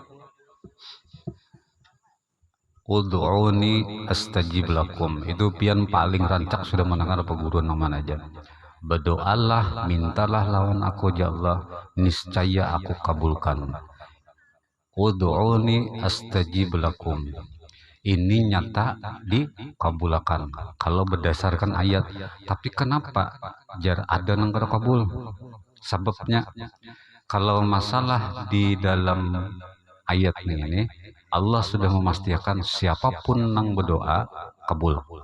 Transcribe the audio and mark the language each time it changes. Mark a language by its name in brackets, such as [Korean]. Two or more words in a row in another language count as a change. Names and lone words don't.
[Arabic] ادعوني أستجب لكم, [Banjar] itu pian paling rancak sudah mendengar peguruan nama aja. Berdoalah, mintalah lawan aku [Arabic] يا الله, [Banjar] niscaya aku kabulkan. [Arabic] ادعوني أستجب لكم, [Banjar] ini nyata dikabulkan kalau berdasarkan ayat. Tapi kenapa jar ada nang kada kabul? Sebabnya kalau masalah di dalam ayat ini Allah sudah memastikan siapapun nang berdoa kabul.